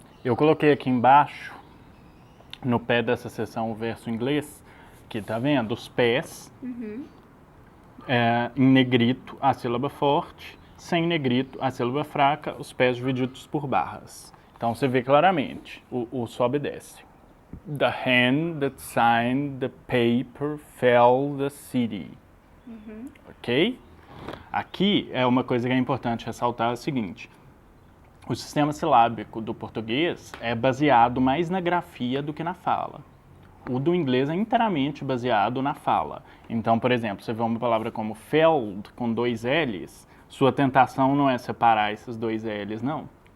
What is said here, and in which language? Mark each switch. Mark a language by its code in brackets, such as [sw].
[pt] Eu coloquei aqui embaixo, no pé dessa seção, o verso inglês, que tá vendo? Os pés, em negrito, a sílaba forte, sem negrito, a sílaba fraca, os pés divididos por barras. Então você vê claramente o sobe e desce. [en] The hand that signed the paper fell the city. Ok? [pt] Aqui é uma coisa que é importante ressaltar, é o seguinte. O sistema silábico do português é baseado mais na grafia do que na fala. O do inglês é inteiramente baseado na fala. Então, por exemplo, você vê uma palavra como feld, com 2 L's, sua tentação não é separar esses 2 L's, não.